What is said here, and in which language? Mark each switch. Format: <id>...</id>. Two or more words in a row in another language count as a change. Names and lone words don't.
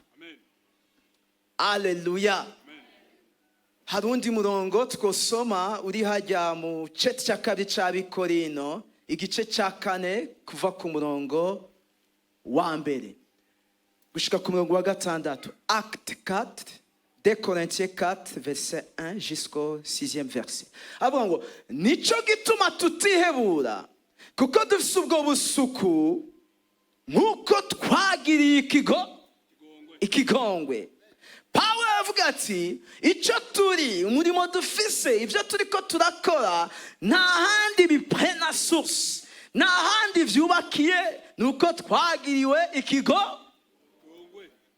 <rn>Aleluya. Hari undi murongo twosoma uri hajya mu ceti cya kabiri c'Abikorino, igice cya 4 kuva ku murongo wa mbere gushika ku murongo wa 6.</rn> <fr>Acte 4, 2 Corinthiens 4 verset 1 jusqu'au 6e verset.</fr> <rn>Avuga ngo nico gituma tutihebura, kuko dufise ubwo busuku nk'uko twagiriye ikigongwe. Paulo avuga ati ico turi, umurimo dufise, ivyo turiko turakora, nta handi bipena source, nta handi vyubakiye, nuko twagiriwe ikigongwe.</rn>